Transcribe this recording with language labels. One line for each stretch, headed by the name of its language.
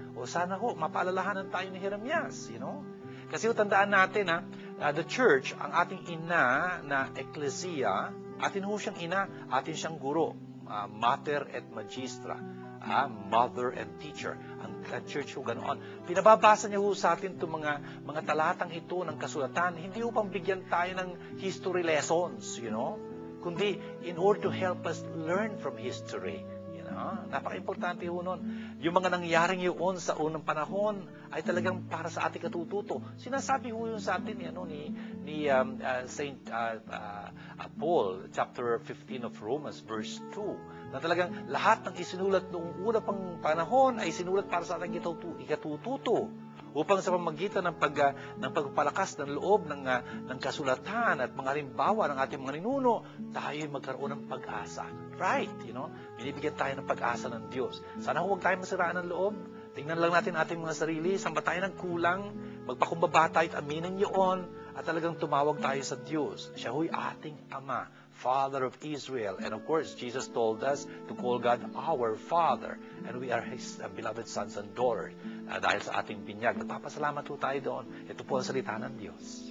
Filipino: O sana ho, mapaalalahanan tayo ni Jeremias, Kasi tandaan natin, the church, ang ating ina na eklesiya, atin ho siyang ina, atin siyang guro,
Latin: mater et magistra.
English: Mother and teacher.
Filipino: Ang church ho ganoon. Pinababasa niya ho sa atin itong mga talatang ito ng kasulatan. Hindi ho pang bigyan tayo ng
English: history lessons,
Filipino: kundi
English: in order to help us learn from history.
Filipino: Napaka-importante ho nun. Yung mga nangyaring yun sa unang panahon ay talagang para sa ating katututo. Sinasabi ho yun sa atin ni Saint Paul,
English: chapter 15 of Romans, verse 2,
Filipino: na talagang lahat ng isinulat noong una pang panahon ay sinulat para sa ating ikatututo, upang sa pamamagitan ng pagpapalakas ng loob ng kasulatan at mga halimbawa ng ating mga ninuno, tayo magkaroon ng pag-asa. Right, binibigyan tayo ng pag-asa ng Diyos. Sana huwag tayo masiraan ng loob. Tingnan lang natin ating mga sarili, saan ba tayo nagkulang, magpakumbaba tayo at aminin yun, at talagang tumawag tayo sa Diyos. Siya huy ating Ama,
English: Father of Israel. And of course, Jesus told us to call God our Father. And we are His beloved sons and daughters.
Filipino: Dahil sa ating binyag, nagpapasalamat po tayo doon. Ito po ang salita ng Diyos.